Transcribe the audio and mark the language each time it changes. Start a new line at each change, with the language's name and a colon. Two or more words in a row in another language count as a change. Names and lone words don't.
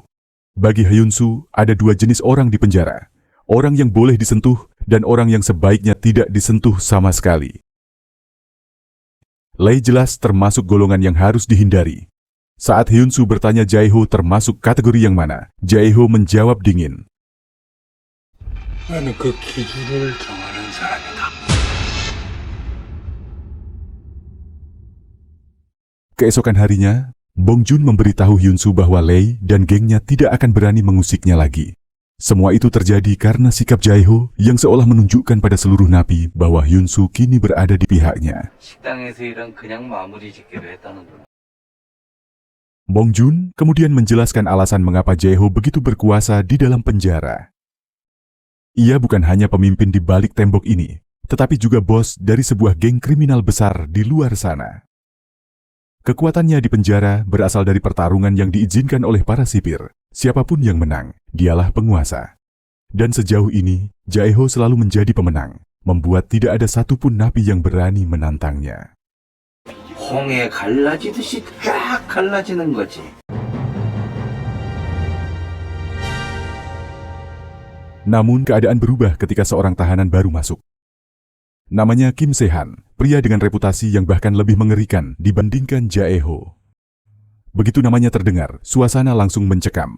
Indonesian: Bagi Hyunsu, ada dua jenis orang di penjara, orang yang boleh disentuh dan orang yang sebaiknya tidak disentuh sama sekali. Lei jelas termasuk golongan yang harus dihindari. Saat Hyunsu bertanya Jae-ho termasuk kategori yang mana, Jae-ho menjawab dingin.
Korean: 나는 그 기준을 정하는 사람이다.
Indonesian: Keesokan harinya, Bong Joon memberitahu Hyunsu bahwa Lei dan gengnya tidak akan berani mengusiknya lagi. Semua itu terjadi karena sikap Jae-ho yang seolah menunjukkan pada seluruh napi bahwa Hyunsu kini berada di pihaknya.
Korean: 식당에서 일은 그냥 마무리 짓기로 했다는 거.
Indonesian: Bong Joon kemudian menjelaskan alasan mengapa Jae-ho begitu berkuasa di dalam penjara. Ia bukan hanya pemimpin di balik tembok ini, tetapi juga bos dari sebuah geng kriminal besar di luar sana. Kekuatannya di penjara berasal dari pertarungan yang diizinkan oleh para sipir. Siapapun yang menang, dialah penguasa. Dan sejauh ini, Jae-ho selalu menjadi pemenang, membuat tidak ada satupun napi yang berani menantangnya.
Korean: 홍해 갈라지듯이 쫙 갈라지는 거지.
Indonesian: Namun keadaan berubah ketika seorang tahanan baru masuk. Namanya Kim Se-han, pria dengan reputasi yang bahkan lebih mengerikan dibandingkan Jae-ho. Begitu namanya terdengar, suasana langsung mencekam.